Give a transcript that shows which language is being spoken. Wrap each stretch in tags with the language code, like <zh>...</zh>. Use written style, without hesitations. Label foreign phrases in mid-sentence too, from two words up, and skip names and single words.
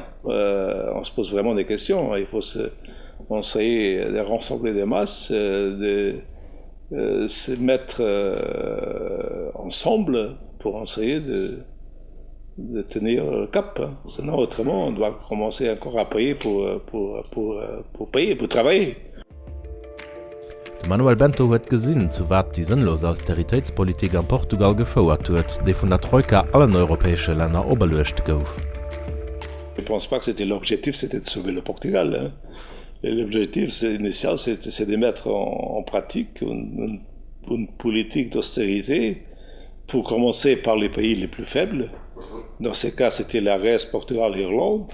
<fr>On se pose vraiment des questions. Il faut essayer de rassembler des masses, de se mettre ensemble pour essayer de tenir le cap. Sinon, autrement, on doit commencer encore à payer pour payer, pour travailler.</fr> <lb>Manuel Bento huet gesinn, zu wat die sinnlose Austeritätspolitik an Portugal gefouert huet, déi vun der Troika allen europäesche Länder oberlecht gouf.</lb> <fr>Je ne pense pas que c'était l'objectif, c'était de sauver le Portugal. Hein. L'objectif initial, c'est de mettre en pratique une politique d'austérité pour commencer par les pays les plus faibles. Dans ce cas, c'était la Grèce, Portugal, Irlande.</fr>